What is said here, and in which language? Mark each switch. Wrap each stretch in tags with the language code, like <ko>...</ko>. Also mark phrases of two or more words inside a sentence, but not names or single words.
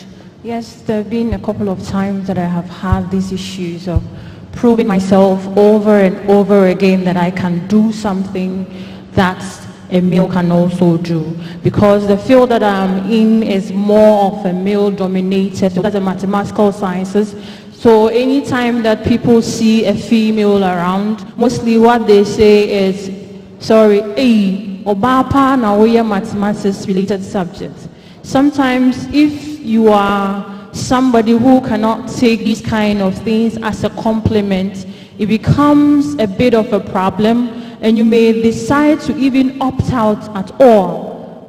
<en>Yes, there have been a couple of times that I have had these issues of proving myself over and over again that I can do something that a male can also do. Because the field that I'm in is more of a male-dominated, so that's the mathematical sciences. So anytime that people see a female around, mostly what they say is, sorry,</en> <ak>hey, obapa na oye</ak> <en>mathematics related subjects.</en> <ak>Sometimes if you are somebody who cannot take these kind of things as a compliment, it becomes a bit of a problem and you may decide to even opt out at all.</ak>